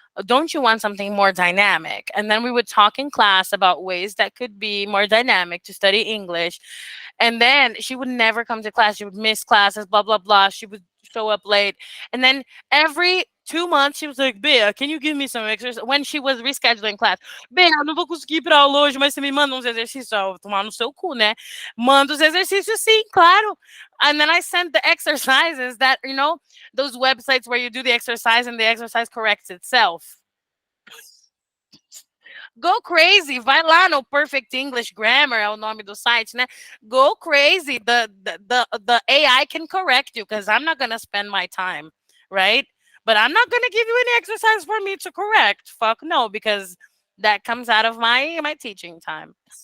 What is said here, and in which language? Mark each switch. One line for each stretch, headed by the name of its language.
English: Don't you want something more dynamic? And then we would talk in class about ways that could be more dynamic to study English. And then she would never come to class. She would miss classes, blah, blah, blah. She would show up late. And then every 2 months, she was like, Bea, can you give me some exercise? When she was rescheduling class,
Portuguese: Bea, eu não vou conseguir ir pra aula hoje, mas você me manda uns exercícios. Eu vou tomar no seu cu, né? Manda os exercícios, sim, claro.
English: And then I sent the exercises that, those websites where you do the exercise and the exercise corrects itself. Go crazy,
Portuguese: vai lá no Perfect English Grammar, é o nome do site, né?
English: Go crazy. The AI can correct you, because I'm not gonna spend my time, right? But I'm not gonna give you any exercise for me to correct. Fuck no, because that comes out of my teaching time.